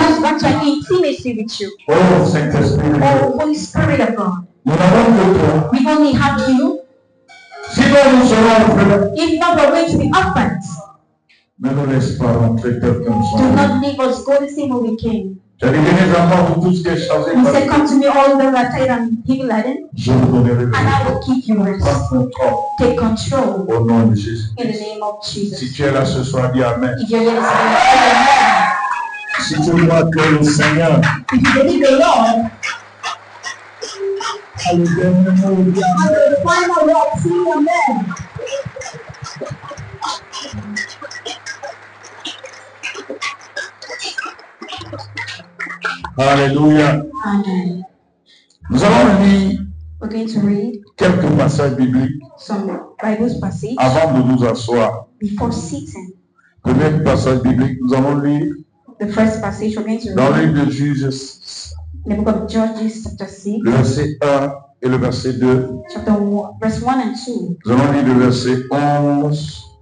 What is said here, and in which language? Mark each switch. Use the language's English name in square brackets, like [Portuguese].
[English] goes back to an intimacy with you. [French] Oh Saint-Esprit de Dieu, [English] Oh, Holy Spirit of God, [French] nous n'avons que toi. [English] we only have you. [French] Sinon nous serons orphelins. [English] If not, we're going to be orphans. [French] Ne nous laisse pas rentrer tel que nous [English] Do [French] sommes. [English] not leave us go the same way we came. [French] Tu as dit, venez à moi pour tout ce qui est chargé [English] You [French] par [English] said, [French] le [English] come to me all those that are tired and heavy laden, [French] je vous donnerai le [English] and I will give you rest. [French] Prends contrôle [English] Take control [French] au nom de Jésus. [English] in the name of Jesus. [French] Si tu es là ce soir, dis Amen. [English] If you're here this evening, say amen. [French] Si tu crois que le Seigneur [English] If you believe the Lord, [French] a le dernier mot, dis Amen. [English] the final word, say amen. Alléluia. Amen. [French] Nous allons lire [English] We're going to read [French] quelques passages bibliques [English] some Bible passage [French] avant de nous asseoir. [English] before sitting. [French] Premier passage biblique, nous allons lire [English] The first passage we're going to [French] dans le [English] read [French] livre de Juges, [English] in the book of Judges, chapter 6, [French] le verset 1 et le verset 2. [English] chapter 1, verse 1 and 2. [French] Nous allons lire le verset 11